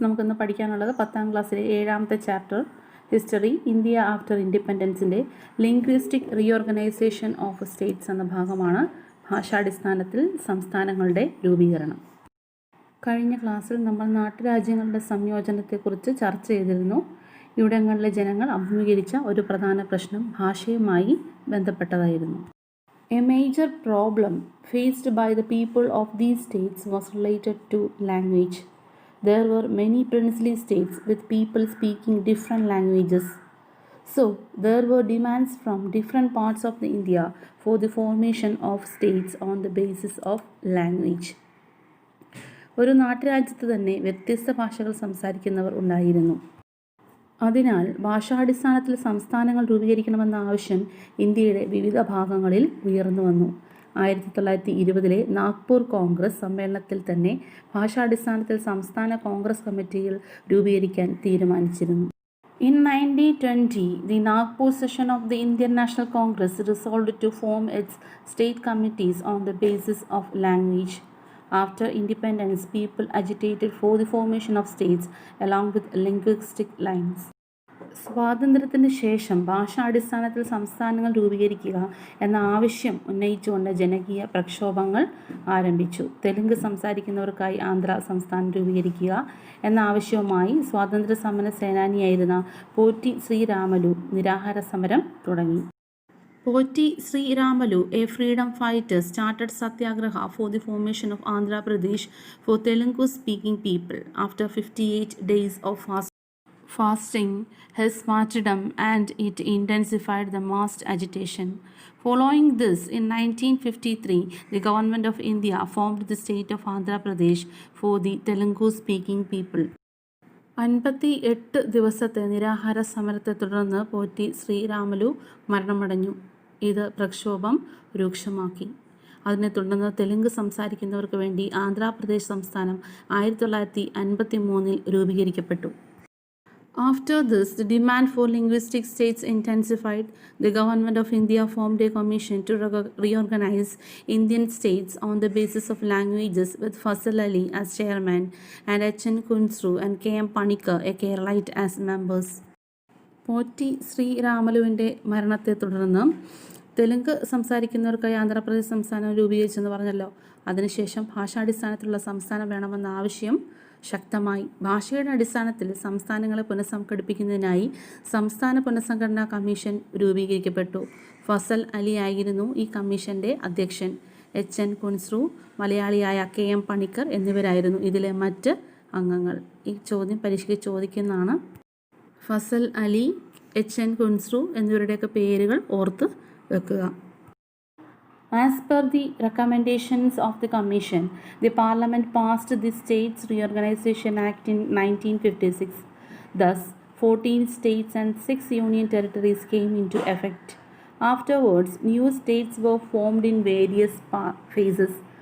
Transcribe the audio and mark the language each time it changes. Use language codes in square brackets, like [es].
[ml] നമുക്കിന്ന് പഠിക്കാനുള്ളത് 10ാം ക്ലാസ്സിലെ 7ാമത്തെ chapter history India after ഇൻഡിപെൻഡൻസിൻ്റെ linguistic reorganisation of States എന്ന ഭാഗമാണ്. ഭാഷാടിസ്ഥാനത്തിൽ സംസ്ഥാനങ്ങളുടെ രൂപീകരണം. കഴിഞ്ഞ ക്ലാസ്സിൽ നമ്മൾ നാട്ടുരാജ്യങ്ങളുടെ സംയോജനത്തെക്കുറിച്ച് ചർച്ച ചെയ്തിരുന്നു. ഇവിടങ്ങളിലെ ജനങ്ങൾ അഭിമുഖീകരിച്ച ഒരു പ്രധാന പ്രശ്നം ഭാഷയുമായി ബന്ധപ്പെട്ടതായിരുന്നു. [en] A major problem faced by the people of these states was related to language. There were many princely states with people speaking different languages. So, there were demands from different parts of the India for the formation of states on the basis of language. [ml] ഒരു നാട്ടുരാജ്യത്ത് തന്നെ വ്യത്യസ്ത ഭാഷകൾ സംസാരിക്കുന്നവർ ഉണ്ടായിരുന്നു. അതിനാൽ ഭാഷാടിസ്ഥാനത്തിൽ സംസ്ഥാനങ്ങൾ രൂപീകരിക്കണമെന്ന ആവശ്യം ഇന്ത്യയുടെ വിവിധ ഭാഗങ്ങളിൽ ഉയർന്നു വന്നു. 1920 നാഗ്പൂർ കോൺഗ്രസ് സമ്മേളനത്തിൽ തന്നെ ഭാഷാടിസ്ഥാനത്തിൽ സംസ്ഥാന കോൺഗ്രസ് കമ്മിറ്റികൾ രൂപീകരിക്കാൻ തീരുമാനിച്ചിരുന്നു. [en] In 1920, the Nagpur session of the Indian National Congress resolved to form its state committees on the basis of language. After independence, people agitated for the formation of states along with linguistic lines. [ml] സ്വാതന്ത്ര്യത്തിന് ശേഷം ഭാഷാടിസ്ഥാനത്തിൽ സംസ്ഥാനങ്ങൾ രൂപീകരിക്കുക എന്ന ആവശ്യം ഉന്നയിച്ചുകൊണ്ട് ജനകീയ പ്രക്ഷോഭങ്ങൾ ആരംഭിച്ചു. തെലുങ്ക് സംസാരിക്കുന്നവർക്കായി ആന്ധ്ര സംസ്ഥാനം രൂപീകരിക്കുക എന്ന ആവശ്യവുമായി സ്വാതന്ത്ര്യ സമര സേനാനിയായിരുന്ന പോറ്റി ശ്രീരാമലു നിരാഹാര സമരം തുടങ്ങി. [en] Poti Sri Ramalu, a freedom fighter, started Satyagraha for the formation of Andhra Pradesh for Telugu-speaking people. After 58 days of fasting, his martyrdom, and it intensified the mass agitation. Following this, in 1953, the government of India formed the state of Andhra Pradesh for the Telugu-speaking people. [ml] 58 ദിവസത്തെ നിരാഹാര സമരത്തെ തുടർന്ന് പോറ്റി ശ്രീരാമലു മരണമടഞ്ഞു. ഇത് പ്രക്ഷോഭം രൂക്ഷമാക്കി. അതിനെ തുടർന്ന് തെലുങ്ക് സംസാരിക്കുന്നവർക്ക് വേണ്ടി ആന്ധ്രാപ്രദേശ് സംസ്ഥാനം 1953 രൂപീകരിക്കപ്പെട്ടു. [en] After this, the demand for linguistic states intensified. The government of India formed a commission to reorganize Indian states on the basis of languages with Fasal Ali as chairman and H.N. Kunsru and K.M. Panikkar, a Keralite, as members. [ml] Potti ശ്രീരാമലുവിൻ്റെ മരണത്തെ തുടർന്ന് തെലുങ്ക് സംസാരിക്കുന്നവർക്കായി ആന്ധ്രാപ്രദേശ് സംസ്ഥാനം രൂപീകരിച്ചെന്ന് പറഞ്ഞല്ലോ. അതിനുശേഷം ഭാഷാടിസ്ഥാനത്തിലുള്ള സംസ്ഥാനം വേണമെന്ന ആവശ്യം ശക്തമായി. ഭാഷയുടെ അടിസ്ഥാനത്തിൽ സംസ്ഥാനങ്ങളെ പുനഃസംഘടിപ്പിക്കുന്നതിനായി സംസ്ഥാന പുനഃസംഘടനാ കമ്മീഷൻ രൂപീകരിക്കപ്പെട്ടു. ഫസൽ അലി ആയിരുന്നു ഈ കമ്മീഷൻ്റെ അധ്യക്ഷൻ. H.N. കുൻസ്രു, മലയാളിയായ K.M. പണിക്കർ എന്നിവരായിരുന്നു ഇതിലെ മറ്റ് അംഗങ്ങൾ. ഈ ചോദ്യം പരീക്ഷയ്ക്ക് ചോദിക്കുന്നതാണ്. ഫസൽ അലി, H.N. കുൻസ്രു എന്നിവരുടെയൊക്കെ പേരുകൾ ഓർത്ത് വെക്കുക. [en] As per the recommendations of the Commission, the Parliament passed the States Reorganization Act in 1956. Thus, 14 states and 6 union territories came into effect. Afterwards, new states were formed in various phases.